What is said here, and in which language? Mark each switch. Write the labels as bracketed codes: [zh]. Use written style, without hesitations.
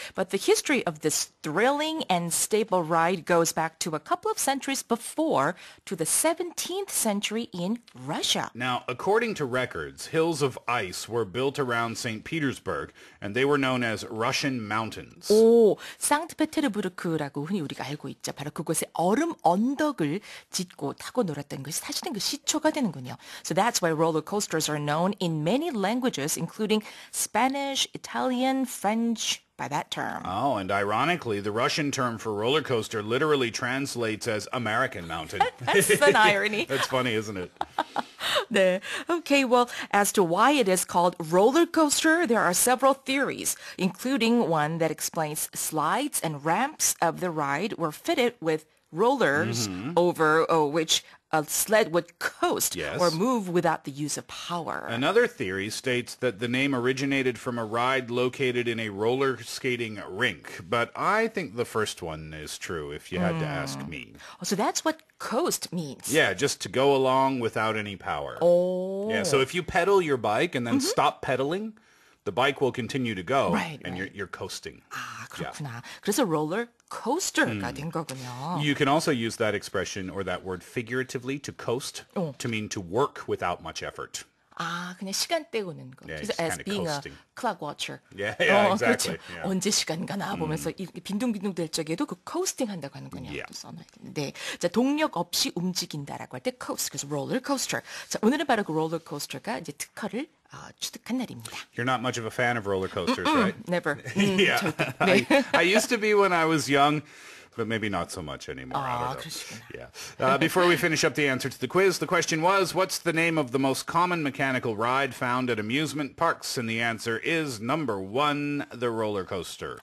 [en] But the history of this thrilling and stable ride goes back to a couple of centuries before, to the 17th century in Russia. Now, according to records, hills of ice were built around St. Petersburg, and they were known as Russian mountains. [ko] 오, 상트페테르부르크라고 흔히 우리가 알고 있죠. 바로 그곳에 얼음 언덕을 짓고 타고 놀았던 것이 사실은 그 시초가 되는군요. [en] So that's why roller coasters are known in many languages, including Spanish, Italian, French, by that term. Oh, and ironically, the Russian term for roller coaster literally translates as American mountain. That's an irony. That's funny, isn't it? [ko] 네. [en] Okay, well, as to why it is called roller coaster, there are several theories, including one that explains slides and ramps of the ride were fitted with rollers over which a sled would coast or move without the use of power. Another theory states that the name originated from a ride located in a roller skating rink, but I think the first one is true if you had to ask me. So that's what coast means. Yeah, just to go along without any power. Oh. Yeah, so if you pedal your bike and then stop pedaling, the bike will continue to go, and you're coasting. [ko] 아, 그렇구나. 그래서 roller coaster가 된 거군요. [en] You can also use that expression or that word figuratively, to coast, to mean to work without much effort. [ko] 아, 그냥 시간 때우는 거. [en] Yeah, [ko] 그래서 [en] it's as kinda being coasting. a clock watcher. Yeah, exactly. [ko] 그렇죠. [en] Yeah. [ko] 언제 시간 가나 보면서 이렇게 빈둥빈둥 될 적에도 그 coasting 한다고 하는군요. 또 써놔야겠네. 네. 자, 동력 없이 움직인다라고 할 때 coast, 그래서 roller coaster. 자, 오늘은 바로 그 roller coaster가 이제 특허를 취득한 날입니다. [en] You're not much of a fan of roller coasters, right? Never. Yeah. [ko] 절대. 네. [en] I used to be when I was young, but maybe not so much anymore. I don't know. [ko] 그러시구나. [en] Yeah. Before we finish up the answer to the quiz, the question was, what's the name of the most common mechanical ride found at amusement parks? And the answer is number 1, the roller coaster.